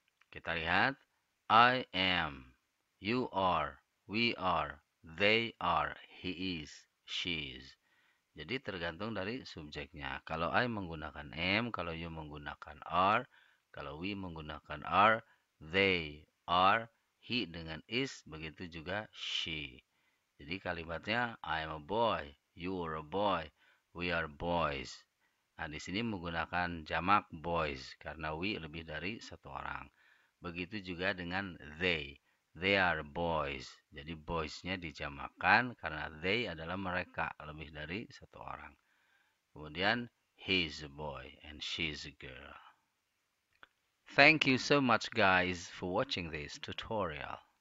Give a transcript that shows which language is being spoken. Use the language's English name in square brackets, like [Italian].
[Indonesian] Kita lihat, [English] I am, you are, we are, they are, he is, she is. [Indonesian] Jadi tergantung dari subjeknya. Kalau I menggunakan am, kalau you menggunakan are, kalau we menggunakan are, [English] they are, [Indonesian] he dengan is, begitu juga she. Jadi kalimatnya [English] I am a boy, you are a boy, we are boys. [Indonesian] Nah, di sini menggunakan jamak boys karena we lebih dari satu orang. Begitu juga dengan they. [English] They are boys. [Indonesian] Jadi boys-nya dijamakkan karena they adalah mereka, lebih dari satu orang. Kemudian [English] he is a boy and she is a girl. Thank you so much guys for watching this tutorial.